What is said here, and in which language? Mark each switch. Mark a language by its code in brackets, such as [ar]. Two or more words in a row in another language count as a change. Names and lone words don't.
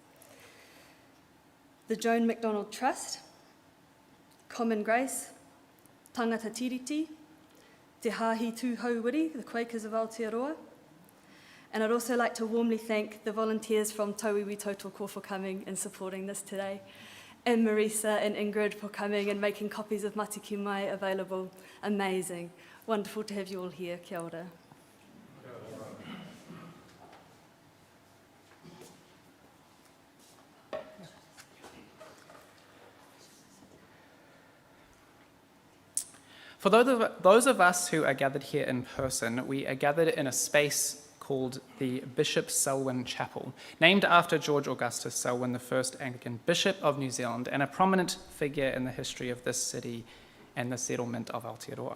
[en] The Joan MacDonald Trust, Common Grace, Tangata Tiriti, Te Hāhi Tū Hauwiri, the Quakers of Aotearoa. And I'd also like to warmly thank the volunteers from Tauiwi Tautoko for coming and supporting this today, and Marisa and Ingrid for coming and making copies of Matiki Mai available. Amazing. Wonderful to have you all here. [mi] Kia ora. [en] For those of us who are gathered here in person, we are gathered in a space called the Bishop Selwyn Chapel, named after George Augustus Selwyn, the first Anglican Bishop of New Zealand and a prominent figure in the history of this city and the settlement of Aotearoa.